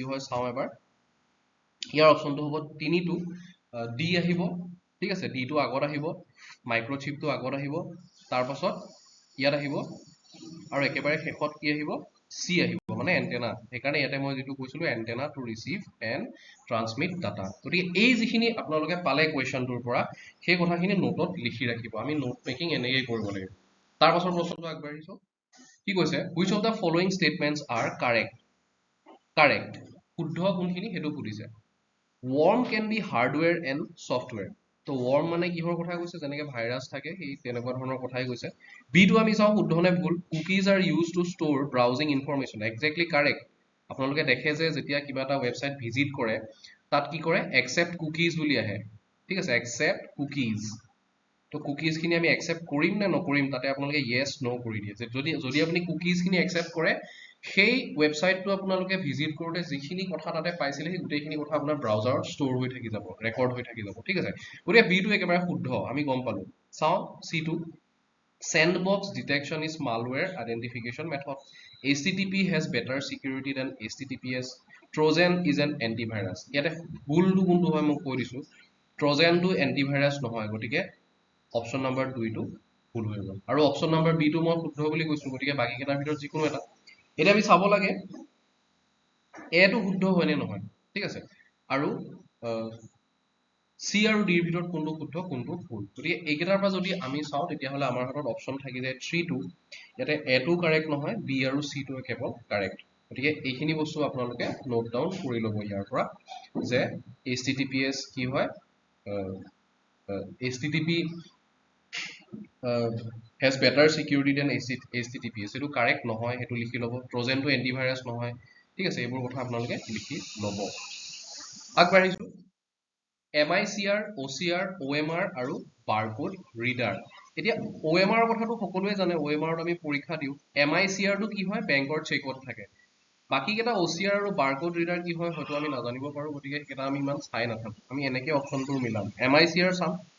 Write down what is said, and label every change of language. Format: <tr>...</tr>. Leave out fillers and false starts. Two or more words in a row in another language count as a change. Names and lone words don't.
<as>হয় চাওঁ এবাৰ ইয়াৰ অপচনটো হ'ব 3টো ডি আহিব ঠিক আছে ডিটো আগত আহিব মাইক্ৰ'চিপটো আগত আহিব তাৰ পাছত ইয়াত আহিব আৰু একেবাৰে শেষত কি আহিব চি আহিব মানে এন্টেনা সেইকাৰণে ইয়াতে মই যেটো কৈছিলো</as> <en>antenna to receive and transmit data</en> <as>গতিকে এই যিখিনি আপোনালোকে পালে কোৱেশ্যনটোৰ পৰা সেই কথাখিনি নোটত লিখি ৰাখিব আমি</as> <en>note making</en> <as>এনেকৈ কৰিব লাগিব তাৰ পাছৰ প্ৰশ্নটো আগবাঢ়িছো কি কৈছে</as> <en>which of the following statements are correct</en> <as>শুদ্ধ কোনখিনি হেতু সুধিছে</as> <en>worm can be hardware and software</en> <as>তো worm মানে কিহৰ কথা কৈছে যেনেকৈ ভাইৰাছ থাকে সেই তেনেকুৱা ধৰণৰ কথাই কৈছে বিটো আমি চাওঁ শুদ্ধ নে ভুল</as> <en>cookies are used to store browsing information exactly correct</en> <as>আপোনালোকে দেখে যে যেতিয়া কিবা এটা ওয়েবসাইট ভিজিট কৰে তাত কি কৰে</as> <en>accept cookies</en> <as>বুলি আহে ঠিক আছে</as> <en>accept cookies</en> <as>তো কুকিজ খিনি আমি একসেপ্ট কৰিম নে নকৰিম তাতে আপোনালোকে</as> <en>yes no</en> <as>কৰি দিয়ে যে যদি আপুনি কুকিজ খিনি একসেপ্ট কৰে সেই ওয়েবসাইটটো আপোনালোকে ভিজিট কৰোতে যিখিনি কথা তাতে পাইছিলে সেই গোটেইখিনি কথা আপোনাৰ ব্ৰাউজাৰত ষ্ট'ৰ হৈ থাকি যাব ৰেকৰ্ড হৈ থাকি যাব ঠিক আছে গতিকে বিটো একেবাৰে শুদ্ধ আমি গম পালো চাওঁ সিটো</as> <en>sandbox detection is malware identification method http has better security than https trojan is an antivirus</en> <as>ইয়াতে ভুলটো কোনটো হয় মই কৈ দিছো ট্ৰজেনটো এন্টিভাইৰাছ নহয় গতিকে</as> <en>option number</en> <as>2 টো ভুল হৈ গ'ল আৰু</as> <en>option number</en> <as>বি টো মই শুদ্ধ বুলি কৈছো গতিকে বাকি কেইটাৰ ভিতৰত যিকোনো এটা এটা আমি চাব লাগে এ টো শুদ্ধ হয় নে নহয় ঠিক আছে আৰু সি আৰু ডিৰ ভিতৰত কোনটো শুদ্ধ কোনটো ভুল গতিকে এইকেইটাৰ পৰা যদি আমি চাওঁ তেতিয়াহ'লে আমাৰ হাতত অপশন থাকি যায় 3 টো ইয়াতে এ টো কাৰেক্ট নহয় বি আৰু সি টো কেৱল কাৰেক্ট গতিকে এইখিনি বস্তু আপোনালোকে</as> <en>note down</en> <as>কৰি ল'ব ইয়াৰ পৰা যে https কি হয়</as> <en>http has better security than https</en> <as>এটো কাৰেক্ট নহয় হেতু লিখি ল'ব ট্ৰজেনটো এন্টিভাইৰাছ নহয় ঠিক আছে এইবোৰ কথা আপোনালোকে লিখি ল'ব আগবাঢ়িছো MICR OCR OMR আৰু</as> <en>barcode reader</en> <as>এতিয়া OMR কথাটো সকলোৱে জানে OMR ত আমি পৰীক্ষা দিও MICR টো কি হয় বেংকৰ চেকত থাকে বাকি কেটা OCR আৰু</as> <en>barcode reader</en> <as>কি হয় হয়তো আমি নাজানিব পাৰো গতিকে কেটা আমি ইমান চাই নাথাকো আমি এনেকৈ অপচনবোৰ মিলাম MICR চাম</as>